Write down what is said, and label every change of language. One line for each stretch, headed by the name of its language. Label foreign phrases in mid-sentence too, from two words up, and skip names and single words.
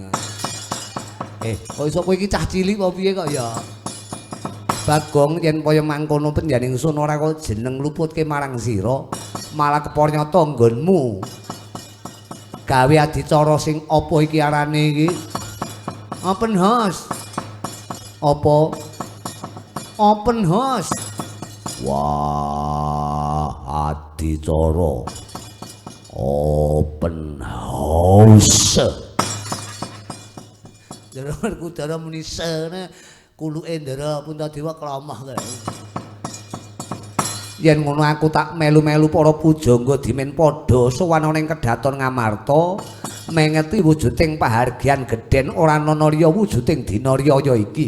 Javanese: Kok iso kowe iki cah cilik apa piye kok ya? Bagong yen kaya mangkono penjaning sun ora kok jeneng luputke marang sira, malah kepornyata nggonmu. Gawe adicara sing apa iki arane iki?
English: Open house. Apa? Open house.
Javanese: Wah, adicara
English: open house.
Javanese: Ndara Werkudara muni sene kuluke Ndara Puntadewa klamah kae. Yen ngono aku tak melu-melu para pujangga dimen padha sowan ana ing Kedaton Ngamarta mengeti wujuding pahargyan gedhen ora ana liya wujuding dina riyaya iki.